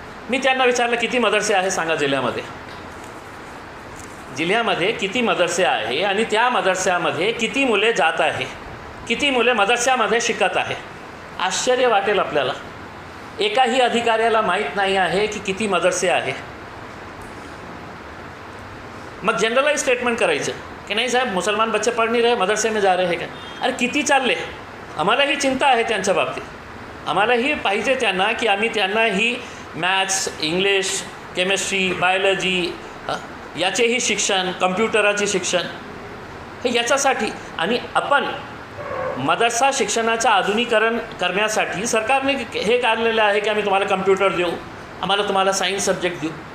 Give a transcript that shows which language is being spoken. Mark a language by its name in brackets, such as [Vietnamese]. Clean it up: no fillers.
[Marathi] मी त्यांना विचारलं किती मदरसे आहे सांगा जिल्ह्यामध्ये, जिल्ह्यामध्ये किती मदरसे आहे आणि त्या मदरस्यामध्ये किती मुले जात आहे, किती मुले मदरस्यामध्ये शिकत आहे। आश्चर्य वाटेल आपल्याला, एकाही अधिकाऱ्याला माहीत नाही आहे की किती मदरसे आहे। मग जनरलाइज स्टेटमेंट करायचं कि [Hindi] नहीं साहब मुसलमान बच्चे पढ़ नहीं रहे, मदरसे में जा रहे हैं क्या? [Marathi] अरे किती चालले? आम्हालाही चिंता आहे त्यांच्या बाबतीत, आम्हालाही पाहिजे त्यांना की आम्ही त्यांनाही मॅथ्स, इंग्लिश, केमिस्ट्री, बायोलॉजी याचेही शिक्षण, कम्प्युटराचे शिक्षण हे याच्यासाठी। आणि आपण मदरसा शिक्षणाचं आधुनिकीकरण करण्यासाठी सरकारने हे काढलेलं आहे की आम्ही तुम्हाला कम्प्युटर देऊ, आम्हाला तुम्हाला सायन्स सब्जेक्ट देऊ।